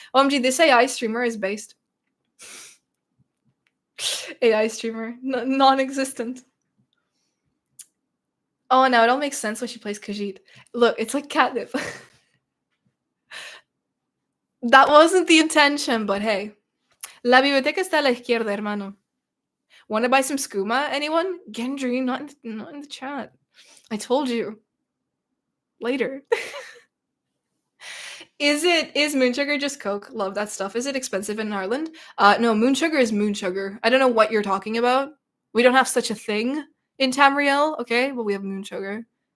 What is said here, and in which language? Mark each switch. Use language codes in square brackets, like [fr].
[en] OMG, this AI streamer is based. AI streamer, non-existent. Oh, now it all makes sense when she plays Khajiit. Look, it's like catnip. That wasn't the intention, but hey. [es] La biblioteca está a la izquierda, hermano. [en] Want to buy some skooma, anyone? Gendry, not in the chat. I told you. Later. Is moon sugar just Coke? Love that stuff. Is it expensive in Ireland? No, moon sugar is moon sugar. I don't know what you're talking about. We don't have such a thing in Tamriel, okay? But we have moon sugar.